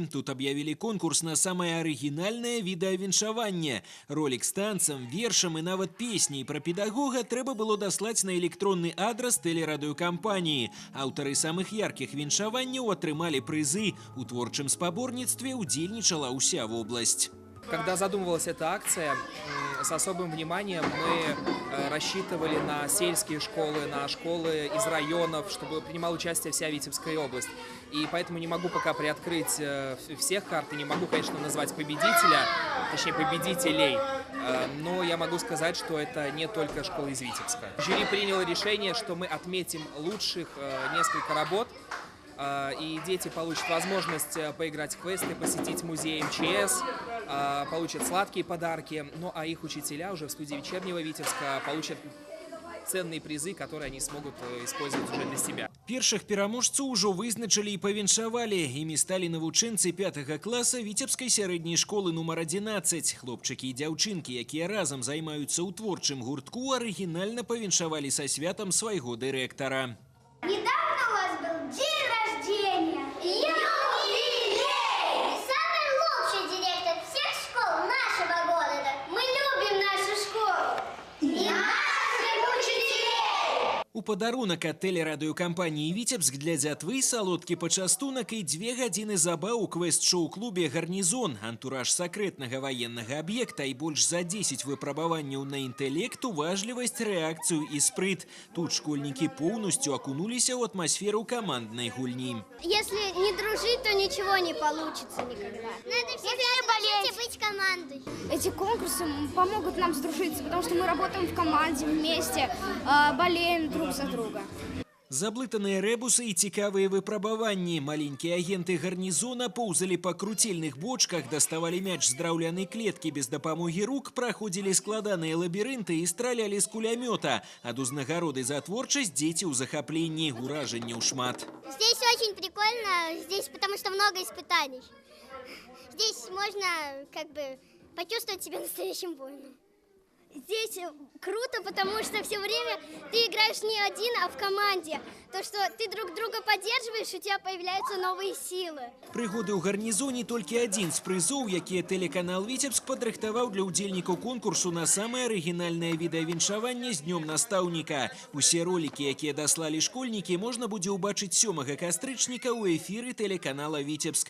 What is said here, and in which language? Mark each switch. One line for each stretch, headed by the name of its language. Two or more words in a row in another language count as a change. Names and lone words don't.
Belarusian: Тут аб'явілі конкурс на самае арыгінальнае відэавіншаванне. Ролік з танцам, вершам і нават песняй пра педагога трэба было даслаць на электронны адрас тэлерадыёкампаніі. Аўтары самых яркіх віншаванняў атрымалі прызы. У творчым спаборніцтве удзельнічала ўся вобласць.
Russian: Когда задумывалась эта акция, с особым вниманием мы рассчитывали на сельские школы, на школы из районов, чтобы принимала участие вся Витебская область. И поэтому не могу пока приоткрыть всех карт и не могу, конечно, назвать победителя, точнее победителей. Но я могу сказать, что это не только школы из Витебска. Жюри приняло решение, что мы отметим лучших несколько работ. И дети получат возможность поиграть в квесты, посетить музей МЧС, получат сладкие подарки. Ну а их учителя уже в студии вечернего Витебска получат ценные призы, которые они смогут использовать уже для себя.
Belarusian: Першых пераможцаў ужо вызначылі і павіншавалі. Імі сталі навучэнцы 5 класа Віцебскай сярэдняй школы нумар 11. Хлопчыкі і дзяўчынкі, якія разам займаюцца ў творчым гуртку, арыгінальна павіншавалі са святам свайго дырэктара.
Russian: Недавно у вас был день рождения. Юбилей! Самый лучший директор всех школ нашего города. Мы любим нашу школу. И наших учителей.
Belarusian: У падарунак ад тэлерадыёкампаніі «Віцебск» для дзятвы салодкі пачастунак і 2 гадзіны забаў у квест-шоу-клубе «Гарнізон». Антураж сакрэтнага ваеннага аб'екта і больш за 10 выпрабаванняў на інтэлект, уважлівасць, рэакцыю і спрыт. Тут школьнікі поўнасцю акунуліся ў атмасферу каманднай гульні.
Russian: Если не дружить, то ничего не получится никогда. Надо всегда болеть и быть командой. Эти конкурсы помогут нам сдружиться, потому что мы работаем в команде вместе, болеем друг за друга.
Belarusian: Заблытаныя рэбусы і цікавыя выпрабаванні. Маленькія агенты гарнізона поўзалі па круцельных бочках, даставалі мяч з драўлянай клеткі без дапамогі рук, праходзілі складаныя лабірынты і стралялі з кулямёта. Ад узнагароды за творчасць дзеці ў захапленні, уражанняў шмат.
Russian: Здесь очень прикольно, здесь потому что много испытаний. Здесь можно как бы почувствовать себя настоящим воином. Здесь круто, потому что все время ты играешь не один, а в команде. То, что ты друг друга поддерживаешь, у тебя появляются новые силы.
Belarusian: Прыгоды ў гарнізоне толькі адзін з прызоў, якія тэлеканал «Віцебск» падрыхтаваў для ўдзельнікаў конкурсу на самае арыгінальнае відэавіншаванне з днём настаўніка. Усе ролікі, якія даслалі школьнікі, можна будзе ўбачыць 7 кастрычніка ў эфіры тэлеканала «Віцебск».